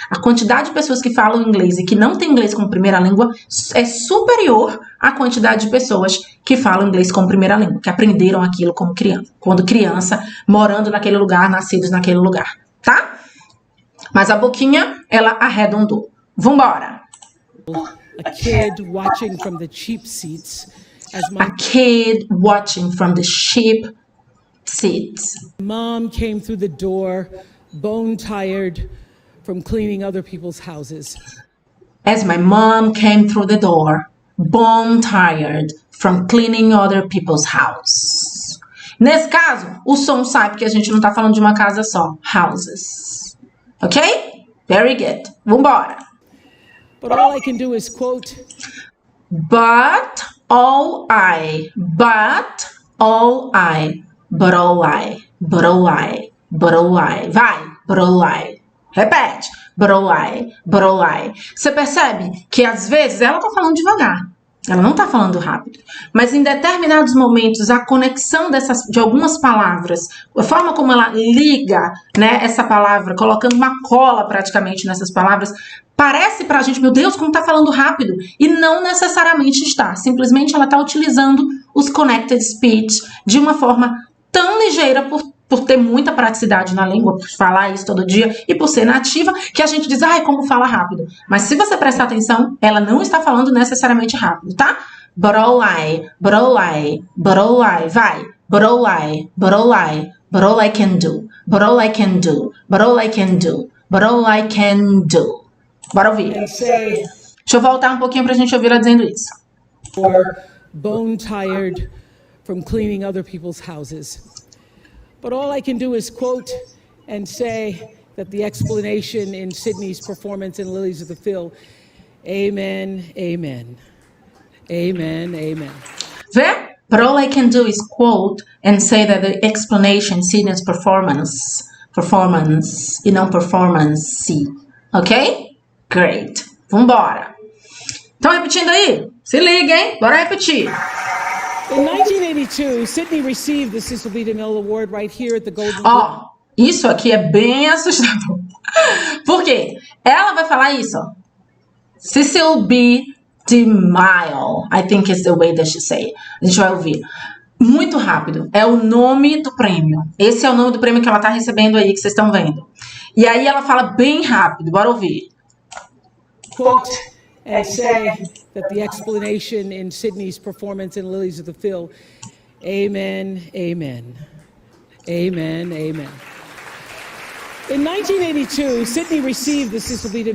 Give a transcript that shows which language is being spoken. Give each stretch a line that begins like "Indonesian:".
Portuguese: A quantidade de pessoas que falam inglês e que não tem inglês como primeira língua é superior à quantidade de pessoas que falam inglês como primeira língua, que aprenderam aquilo como criança, quando criança, morando naquele lugar, nascidos naquele lugar, tá? Mas a boquinha, ela arredondou. Vambora!
English: A kid watching from the cheap seats as A kid watching from the cheap seats. Mom came through the door, bone tired from cleaning other people's houses. As my mom came through the door, bone tired from cleaning other people's house.
Portuguese: Nesse caso, o som sai porque a gente não tá falando de uma casa só.
English: Houses. Ok? Very good.
Portuguese: Vambora.
English: But all I can do is quote. But all I. But all I. But all I. But all I. But all I.
Portuguese: Vai.
English: But all I.
Portuguese: Repete.
English: But all I. But all I.
Portuguese: Você percebe que às vezes ela tá falando devagar. Ela não tá falando rápido. Mas em determinados momentos, a conexão de algumas palavras, a forma como ela liga, né, essa palavra, colocando uma cola praticamente nessas palavras, parece pra gente, meu Deus, como tá falando rápido. E não necessariamente está. Simplesmente ela tá utilizando os connected speech de uma forma tão ligeira por ter muita praticidade na língua, por falar isso todo dia e por ser nativa, que a gente diz, ai, como fala rápido. Mas se você prestar atenção, ela não está falando necessariamente rápido, tá?
English: But all I, but all I, but all I,
Portuguese: vai.
English: But all I, but all I, but all I can do, but all I can do, but all I can do, but all I can do.
Portuguese: Bora ouvir. Deixa eu voltar um pouquinho pra gente ouvir ela dizendo isso.
English: Or bone tired from cleaning other people's houses. But all I can do is quote and say that the explanation in Sydney's performance in Lilies of the Field, amen, amen, amen, amen.
Portuguese: Vê?
English: But all I can do is quote and say that the explanation in Sydney's performance,
Portuguese: e não performance,
English: ok? Great.
Portuguese: Vambora. Estão repetindo aí? Se liga, hein? Bora repetir.
English: In 1982, Sydney received the Cecil B. DeMille Award right here at the Golden Globe.
Portuguese: Ó, isso aqui é bem assustador. Por quê? Ela vai falar isso, ó. Cecil B. DeMille.
English: I think is the way that she say.
Portuguese: A gente vai ouvir. Muito rápido. É o nome do prêmio. Esse é o nome do prêmio que ela tá recebendo aí, que vocês estão vendo. E aí ela fala bem rápido. Bora ouvir.
English: Quote and say that the explanation in Sydney's performance in Lilies of the Field, amen, amen, amen, amen. In 1982, Sydney received the Cecil B.